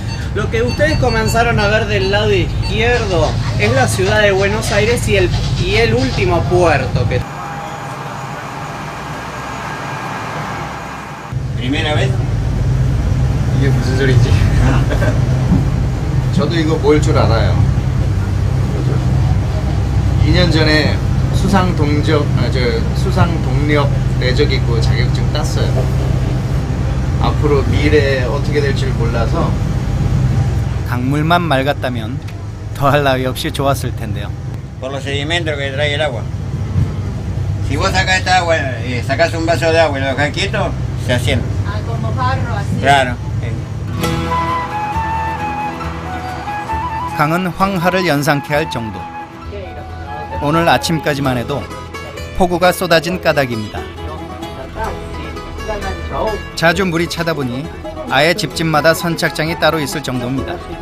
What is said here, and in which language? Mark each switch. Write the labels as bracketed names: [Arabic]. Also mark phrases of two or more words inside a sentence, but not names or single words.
[Spanish] Lo que ustedes comenzaron a ver del lado izquierdo es la ciudad de Buenos Aires y el último puerto que... Primera vez? [Korean] 이게 무슨 소리지? 저도 이거 뭘 줄 알아요. 2년 전에 수상 동력 내적이고 자격증 땄어요. 앞으로 미래 어떻게 될지 몰라서. 강물만 맑았다면 더할 나위 없이 좋았을 텐데요. [Spanish] Por los sedimentos que trae el agua. Si vos sacás esta agua y sacás un vaso de agua y lo dejás quieto, se asienta. Ah, como barro así. Claro. [Korean] 강은 황하를 연상케 할 정도. 오늘 아침까지만 해도 폭우가 쏟아진 까닭입니다. 자주 물이 차다 보니 아예 집집마다 선착장이 따로 있을 정도입니다.